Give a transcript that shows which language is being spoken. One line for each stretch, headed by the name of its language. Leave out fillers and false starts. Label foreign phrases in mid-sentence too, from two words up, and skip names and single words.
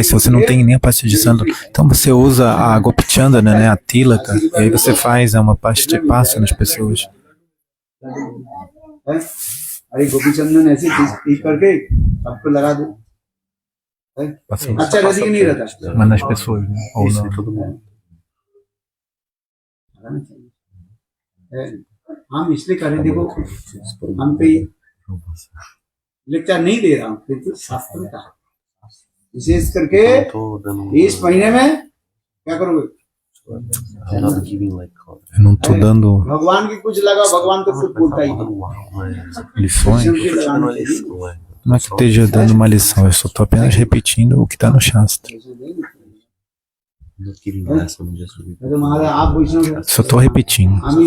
Portuguese: Se você não tem nem a pasta de sândalo, então você usa a Gopichandana, né, a tilaka, e aí você faz uma pasta de passa nas pessoas. Mas nas pessoas, né? Ou não, todo mundo.
Hindi: हम इसलिए कर रहे, देखो हम पे लेक्चर नहीं दे रहा हूँ, किंतु शास्त्र का विशेष करके इस महीने में क्या करोगे?
Portuguese: Eu não estou dando
Hindi: भगवान की कुछ लगा, भगवान तो कुछ बोलता ही
Portuguese: lições. Não é que esteja dando uma lição, eu só estou apenas repetindo o que está no Shastra. Só estou repetindo.